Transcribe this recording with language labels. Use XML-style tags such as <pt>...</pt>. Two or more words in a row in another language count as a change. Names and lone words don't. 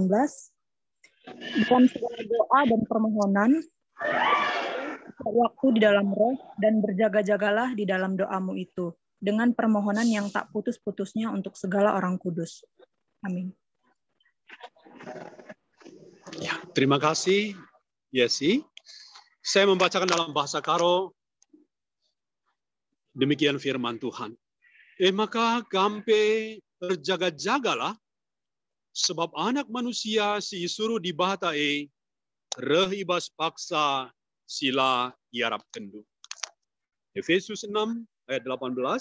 <id>Dalam segala doa dan permohonan, waktu di dalam roh, dan berjaga-jagalah di dalam doamu itu, dengan permohonan yang tak putus-putusnya untuk segala orang kudus. Amin. Ya, terima kasih, Yesi. Saya membacakan dalam bahasa Karo. Demikian firman Tuhan.</id> <btx>Maka kampe berjaga-jagalah, sebab anak manusia si suruh di bahatae, reh ibas paksa sila iarap kendu.</btx> <id>Efesus 6 ayat 18.</id>